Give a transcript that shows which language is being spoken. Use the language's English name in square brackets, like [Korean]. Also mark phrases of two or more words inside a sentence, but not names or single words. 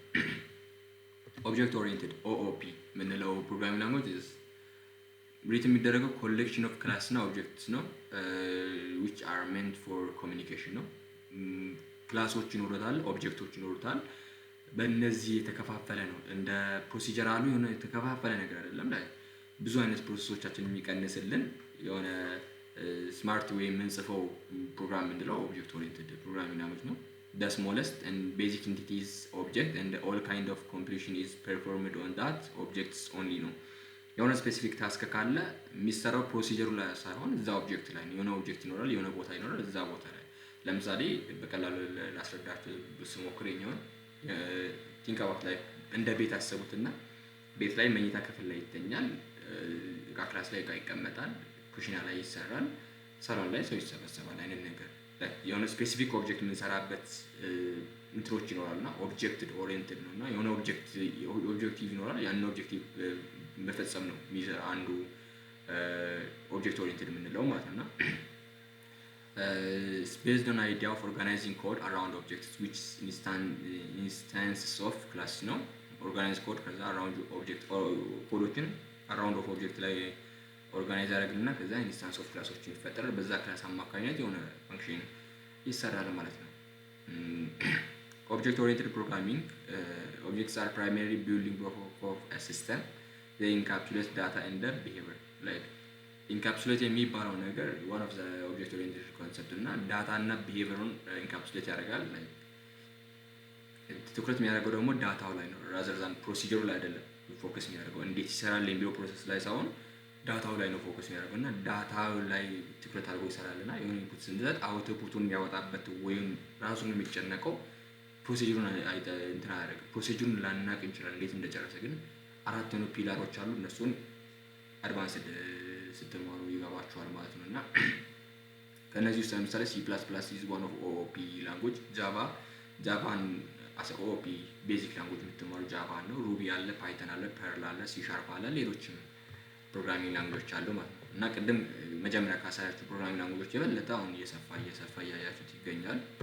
[English] object oriented OOP [Amharic] የምንለው [English] programming language write [Amharic] የሚደረገው [English] collection of class [Amharic] እና ኦብጀክትስ ነው። [English] which are meant for communication [Amharic] ነው። ክላሶች ይኖሩታል፣ ኦብጀክቶች ይኖሩታል። በእነዚህ የተከፋፈለ ነው። እንደ ፕሮሲጀራሉ የሆነ የተከፋፈለ ነገር አይደለም። ላይ ብዙ አይነት ፕሮሰሶቻችን የሚቀንስልን የሆነ ስማርት ወይ የምንጽፈው ፕሮግራም የምንለው [English] object oriented programming language [Amharic] ነው። [English] the smallest and basic entities object and all kind of completion is performed on that objects only [Amharic] ነው። የሆነ [English] specific task [Amharic] ካለ የሚሰራው ፕሮሲጀሩ ላይ ሳይሆን እዛ ኦብጀክት ላይ ነው። የሆነ ኦብጀክት ይኖራል፣ የሆነ ቦታ ይኖራል፣ እዛ ቦታ ላይ ለምሳሌ በቀላሉ ላስረዳችሁ ስሞክር የኛውን [English] think about [Amharic] ላይ እንደ ቤት አሰቡትና ቤት ላይ መኝታ ክፍል ላይ ይተኛል፣ እቃ ክላስ ላይ እቃ ይቀመጣል፣ ኩሽና ላይ ይሰራል፣ ሳሎን ላይ ሰው ይሰበሰባል አይነት ነገር። የሆነ [English] specific object [Amharic] የምንሰራበት እንትሮች ይኖራልና [English] object oriented [Amharic] ነውና የሆነ ኦብጀክቲቭ ይኖራል። ያን ኦብጀክቲቭ መፈጸም ነው አንዱ [English] object oriented [Amharic] የምንለው ማለት ነውና [English] based on idea of organizing code around objects which instances of class ነው። organize code ከዛ around object ኮዶችን around of object [Amharic] ላይ ኦርጋናይዝ ያደርግልና ከዛ [English] instance of ክላሶችን [Amharic] ይፈጠራል። በዛ ክላስ አማካኝነት የሆነ ፋንክሽን ይሰራል ማለት ነው። [English] object oriented programming objects are primarily building block of a system. They encapsulate data and their behavior. Like encapsulate [Amharic] የሚባለው ነገር [English] one of the object oriented concept [Amharic] እና ዳታ እና behaviorን encapsulate ያደርጋል። like ትኩረት የሚያደርገው ደግሞ ዳታው ላይ ነው [English] rather than [Amharic] ፕሮሲጀሩ ላይ አይደለም ፎከስ የሚያደርገው እንዴት ይሰራል የሚለው ፕሮሰስ ላይ ሳይሆን ዳታው ላይ ነው ፎከስ የሚያደርገው እና ዳታው ላይ ትኩረት አድርጎ ይሰራልና የሆነ ኢንፑት ስንሰጥ አውትፑቱን የሚያወጣበት ወይም ራሱን የሚጨነቀው ፕሮሲጀሩን እንትን አያደርግም። ፕሮሲጀሩን ላናቅ እንችላለን እንዴት እንደጨረሰ፣ ግን አራት ነው ፒላሮች አሉ። እነሱን አድቫንስድ ስትማሩ ይገባችኋል ማለት ነው። እና ከነዚህ ውስጥ ለምሳሌ [English] C++ is one of OOP [Amharic] ላንጉጅ፣ ጃቫን [English] as OOP basic language [Amharic] የምትማሩ ጃቫ ነው። ሩቢ አለ፣ ፓይተን አለ፣ ፐርል አለ፣ C# አለ፣ ሌሎችም [English] programming languages [Amharic] አሉ ማለት ነው። እና ቅድም መጀመሪያ ካሳያችሁ [English] programming languages [Amharic] የበለጠ አሁን እየሰፋ እያያችሁት ይገኛል።